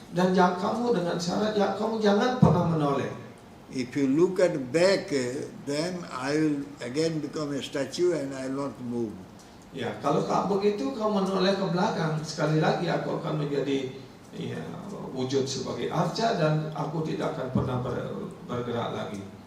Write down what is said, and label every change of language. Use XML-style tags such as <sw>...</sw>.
<id>Dan kamu dengan syarat kamu jangan pernah menoleh.</id> <en>If you look at back, then I will again become a statue and I will not move.</en> <id>Ya, kalau begitu kamu menoleh ke belakang, sekali lagi aku akan menjadi wujud sebagai arca dan aku tidak akan pernah bergerak lagi.</id>